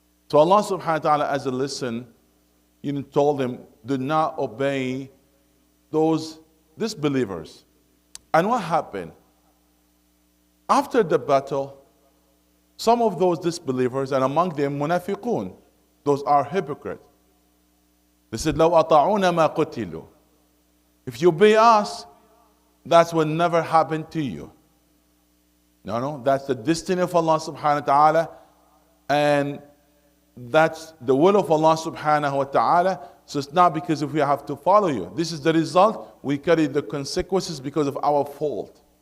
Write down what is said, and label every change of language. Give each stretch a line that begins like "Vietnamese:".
English: So Allah subhanahu wa ta'ala, as a lesson, told them, do not obey those disbelievers. And what happened? After the battle, some of those disbelievers, and among them munafiqun, those are hypocrites. They said,
Arabic: لَوْ أَطَعُونَ مَا قُتِلُوا.
English: If you obey us, that's what never happened to you. No, that's the destiny of Allah subhanahu wa ta'ala, and that's the will of Allah subhanahu wa ta'ala. So it's not because if we have to follow you. This is the result. We carry the consequences because of our fault.